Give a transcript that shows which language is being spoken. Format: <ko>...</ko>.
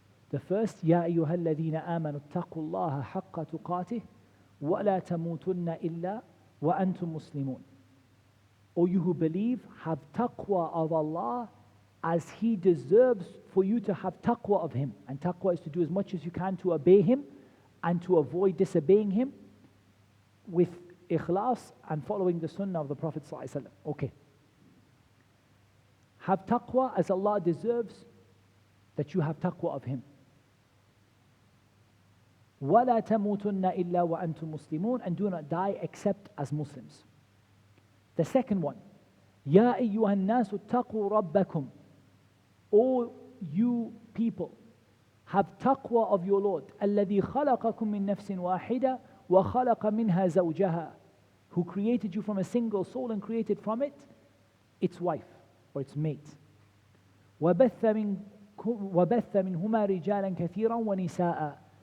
<en>The first,</en> <ar>يَا أَيُّهَا الَّذِينَ آمَنُوا اتَّقُوا اللَّهَ حَقَّ تُقَاتِهِ وَلَا تَمُوتُنَّ إِلَّا وَأَنْتُمْ مُسْلِمُونَ.</ar> <en>O you who believe, have taqwa of Allah as He deserves for you to have taqwa of Him. And taqwa is to do as much as you can to obey Him and to avoid disobeying Him with ikhlas and following the sunnah of the Prophet ﷺ. Okay. Have taqwa as Allah deserves that you have taqwa of Him.</en> <ar>وَلَا تَمُوتُنَّ إِلَّا وَأَنْتُمْ مُسْلِمُونَ,</ar> <en>and do not die except as Muslims. The second one,</en> <ar>يَا أَيُّهَا النَّاسُ اتَّقُوا رَبَّكُمْ.</ar> <en>O you people, have taqwa of your Lord.</en> <ar>الَّذِي خَلَقَكُم مِّن نَفْسٍ وَاحِدَةٍ وَخَلَقَ مِنْهَا زَوْجَهَا.</ar> <en>Who created you from a single soul and created from it its wife or its mate.</en> <ar>وَبَثَّ مِنْهُمَا رِجَالًا كَثِيرًا وَنِسَاءً.</ar>